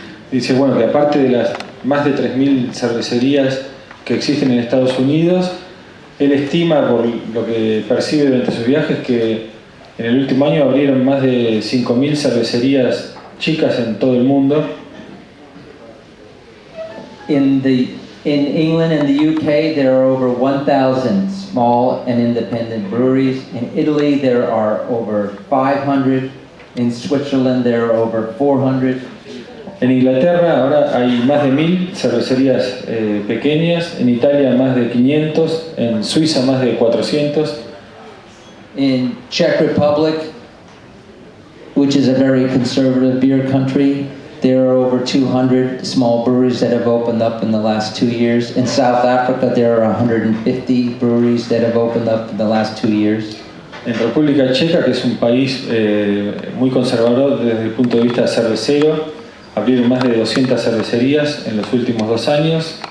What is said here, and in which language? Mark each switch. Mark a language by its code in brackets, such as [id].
[es] Dice, bueno, que aparte de las más de 3.000 cervecerías que existen en Estados Unidos, él estima, por lo que percibe durante sus viajes, que en el último año abrieron más de 5.000 cervecerías chicas en todo el mundo. [en] In England and the UK, there are over 1,000 small and independent breweries. In Italy, there are over 500. In Switzerland, there are over 400. [es] En Inglaterra ahora hay más de 1.000 cervecerías pequeñas, en Italia más de 500, en Suiza más de 400. [en] In Czech Republic, which is a very conservative beer country, there are over 200 small breweries that have opened up in the last 2 years. In South Africa, there are 150 breweries that have opened up in the last 2 years. [es] En República Checa, que es un país muy conservador desde el punto de vista cervecero, abrieron más de 200 cervecerías en los últimos 2 años.